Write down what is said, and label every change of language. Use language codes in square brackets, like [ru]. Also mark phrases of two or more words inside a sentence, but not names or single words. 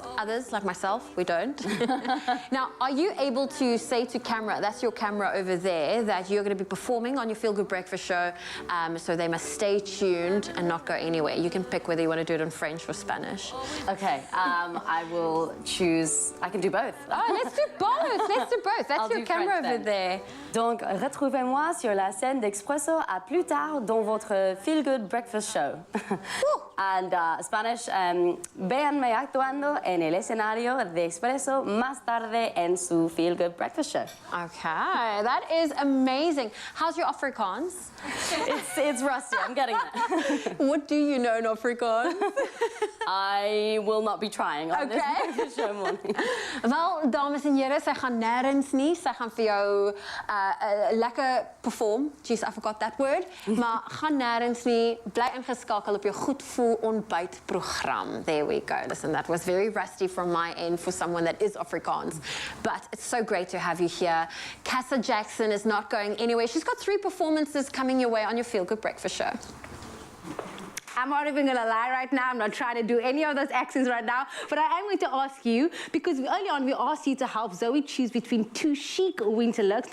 [en] Others, like myself, we don't. Now, are you able to say to camera, that's your camera over there, that you're going to be performing on your Feel Good Breakfast show, so they must stay tuned and not go anywhere? You can pick whether you want to do it in French or Spanish? Okay, I will choose. I can do both. Oh, let's do both. Let's do both. That's your camera over there. [fr] Donc, retrouvez-moi sur la scène d'Expresso à plus tard dans votre Feel Good Breakfast Show. [en] And Spanish, [es] véanme actuando en el escenario de Expresso más tarde en su Feel Good Breakfast Show. [en] Okay, that is amazing. How's your Afrikaans? It's rusty, I'm getting it. What do you know in Afrikaans? I will not be trying on this breakfast show morning. [af] Wel, dames en here, sy gaan nêrens nie. Sy gaan vir jou lekker perform. [en] Jeez, I forgot that word. [af] Maar gaan nêrens nie. Bly ingeskakel op jou goed voel ontbytprogram. [en] There we go. Listen, that was very rusty from my end for someone that is Afrikaans. But it's so great to have you here. Cassa Jackson is not going anywhere. She's got 3 performances coming your way on your Feel Good Breakfast Show. I'm not even gonna lie right now. I'm not trying to do any of those accents right now, but I am going to ask you, because early on we asked you to help Zoe choose between 2 chic winter looks.